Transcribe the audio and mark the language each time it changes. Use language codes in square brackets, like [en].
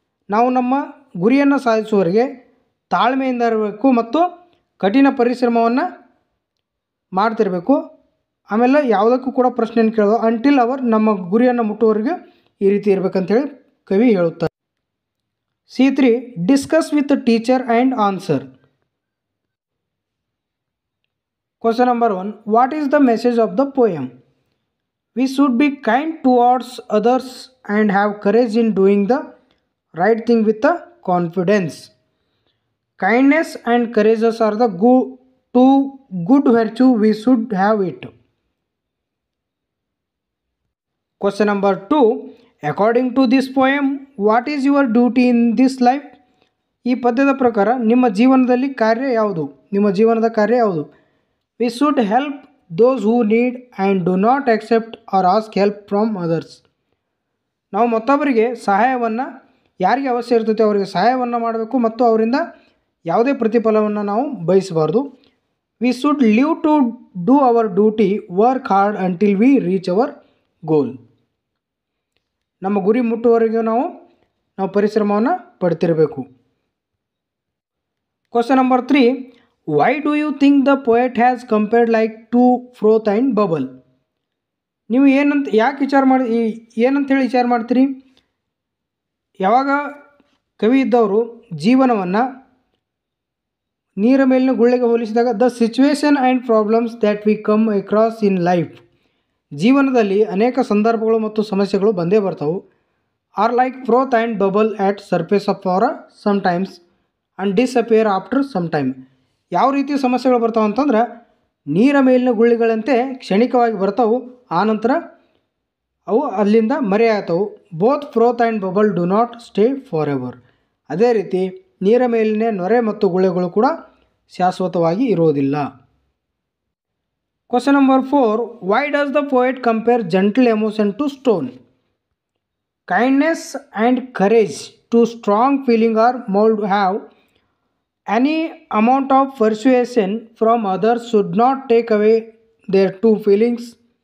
[kn] ನಾವು ನಮ್ಮ ಗುರಿಯನ್ನು ಸಾಧಿಸುವವರೆಗೆ ತಾಳ್ಮೆಯಿಂದ ಇರಬೇಕು ಮತ್ತು ಕಠಿಣ ಪರಿಶ್ರಮವನ್ನು ಮಾಡ್ತಿರಬೇಕು. ಆಮೇಲೆ ಯಾವುದಕ್ಕೂ ಕೂಡ ಪ್ರಶ್ನೆಯನ್ನು ಕೇಳೋದು ಅಂಟಿಲ್ ನಮ್ಮ ಗುರಿಯನ್ನು ಮುಟ್ಟುವವರೆಗೆ ಈ ರೀತಿ ಇರಬೇಕಂತೇಳಿ ಕವಿ ಹೇಳುತ್ತಾರೆ. [en] C3. Discuss with the teacher and answer. Question number 1. What is the message of the poem? We should be kind towards others and have courage in doing the right thing with the confidence. Kindness and courageous are the two good virtue we should have it. Question number 2. According to this poem, what is your duty in this life? [kn] ಈ ಪದ್ಯದ ಪ್ರಕಾರ ನಿಮ್ಮ ಜೀವನದಲ್ಲಿ ಕಾರ್ಯ ಯಾವುದು? ನಿಮ್ಮ ಜೀವನದ ಕಾರ್ಯ ಯಾವುದು? [en] We should help those who need and do not accept or ask help from others. [kn] ನಾವು ಮತ್ತೊಬ್ಬರಿಗೆ ಸಹಾಯವನ್ನು ಯಾರಿಗೆ ಅವಶ್ಯ ಇರ್ತೈತೆ ಅವರಿಗೆ ಸಹಾಯವನ್ನು ಮಾಡಬೇಕು ಮತ್ತು ಅವರಿಂದ ಯಾವುದೇ ಪ್ರತಿಫಲವನ್ನು ನಾವು ಬಯಸಬಾರ್ದು. [en] We should live to do our duty, work hard until we reach our goal. [kn] ನಮ್ಮ ಗುರಿ ಮುಟ್ಟುವವರೆಗೂ ನಾವು ಪರಿಶ್ರಮವನ್ನು ಪಡ್ತಿರಬೇಕು. [en] Question number 3. Why do you think the poet has compared like to froth and bubble? [kn] ನೀವು ಯಾಕೆ ಏನಂತ ವಿಚಾರ ಮಾಡ್ತೀರಿ? ಯಾವಾಗ ಕವಿ ಇದ್ದವರು ಜೀವನವನ್ನು ನೀರ ಮೇಲಿನ ಗುಳ್ಳೆಗೆ ಹೋಲಿಸಿದಾಗ [en] the situation and problems that we come across in life, [kn] ಜೀವನದಲ್ಲಿ ಅನೇಕ ಸಂದರ್ಭಗಳು ಮತ್ತು ಸಮಸ್ಯೆಗಳು ಬಂದೇ ಬರ್ತಾವೆ. [en] Are like froth and bubble at surface of water sometimes and disappear after some time. [kn] ಯಾವ ರೀತಿ ಸಮಸ್ಯೆಗಳು ಬರ್ತಾವೆ ಅಂತಂದ್ರೆ ನೀರ ಮೇಲಿನ ಗುಳ್ಳೆಗಳಂತೆ ಕ್ಷಣಿಕವಾಗಿ ಬರ್ತಾವೆ, ಆನಂತರ ಅವು ಅಲ್ಲಿಂದ ಮರೆಯಾಗ್ತವೆ. [en] Both froth and bubble do not stay for ever. [kn] ಅದೇ ರೀತಿ ನೀರ ಮೇಲಿನ ನೊರೆ ಮತ್ತು ಗುಳ್ಳೆಗಳು ಕೂಡ ಶಾಶ್ವತವಾಗಿ ಇರೋದಿಲ್ಲ. [en] Question number 4. Why does the poet compare gentle emotion to stone? Kindness and courage, two strong feelings are mold have. Any amount of persuasion from others should not take away their two feelings.